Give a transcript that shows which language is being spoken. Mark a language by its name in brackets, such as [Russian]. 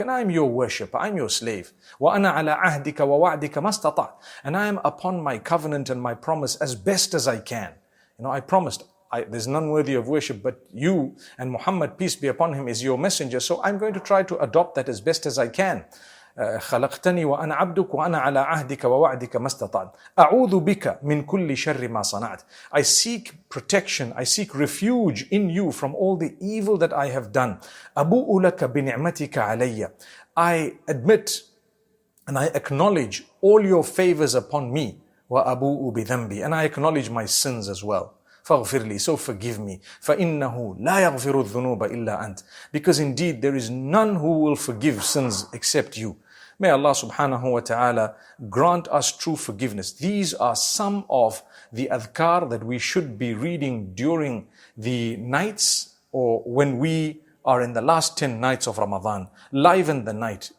[English] And I am your worshipper. I am your slave. [Arabic] Wa ana ala ahdika wa wa'dika mastata'. [English] And I am upon my covenant and my promise as best as I can. You know, I promised. There's none worthy of worship but you, and Muhammad, peace be upon him, is your messenger. So I'm going to try to adopt that as best as I can. [Arabic] خلقتني وأنا عبدك وأنا على عهدك ووعدك ما استطعت أعوذ بك من كل شر ما صنعت. [English] I seek protection, I seek refuge in you from all the evil that I have done. [Arabic] أبوء لك بنعمتك علي. [English] I admit and I acknowledge all your favors upon me. [Arabic] وأبوء بذنبي. [English] And I acknowledge my sins as well. [Arabic] فاغفر لي, [English] so forgive me. [Arabic] فإنه لا يغفر الذنوب إلا أنت. [English] Because indeed there is none who will forgive sins except you. May Allah subhanahu wa ta'ala grant us true forgiveness. These are some of the adhkar that we should be reading during the nights or when we are in the last 10 nights of Ramadan. Liven the night.